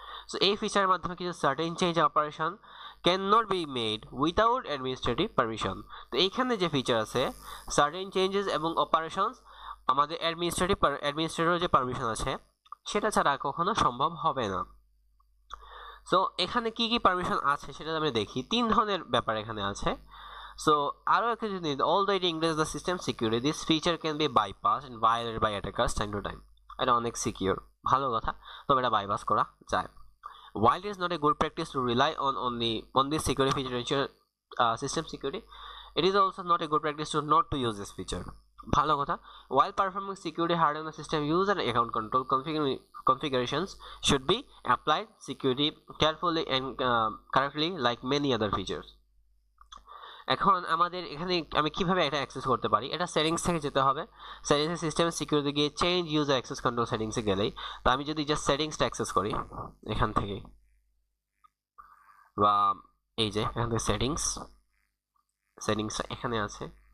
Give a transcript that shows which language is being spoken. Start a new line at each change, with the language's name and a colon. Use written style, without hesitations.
English: So এই ফিচারের মাধ্যমে কিছু certain change operation can not be made without administrative permission.
Bangla: তো এইখানে যে ফিচার আছে সার্টেন চেঞ্জেস এবং অপারেশনস আমাদের অ্যাডমিনিস্ট্রেটর যে পারমিশন আছে সেটা ছাড়া কখনো সম্ভব হবে না। সো এখানে কি কি পারমিশন আছে সেটা আমরা দেখি। 3 ধরনের ব্যাপার এখানে আছে।
English: So আরও একটা জিনিস, although it increases the system security, this feature can be bypassed and violated by attackers time to time.
Bangla: এটা অনেক সিকিউর, ভালো কথা, তবে এটা বাইপাস করা যায়।
English: While it is not a good practice to rely on this security feature to ensure system security, it is also not a good practice to not to use this feature. ভালো কথা, while performing security harden the system, user account control configurations should be applied security carefully and correctly like many other features.
Bangla: এখন আমাদের এখানে আমি কিভাবে এটা access করতে পারি, এটা সেটিংস থেকে যেতে হবে। সেটিংসে সিস্টেম সিকিউরিটি গিয়ে চেঞ্জ ইউজার অ্যাক্সেস কন্ট্রোল সেটিংসে গেলেই, তো আমি যদি জাস্ট সেটিংসটা অ্যাক্সেস করি এখান থেকে, বা এই যে এখান থেকে সেটিংসটা এখানে আছে।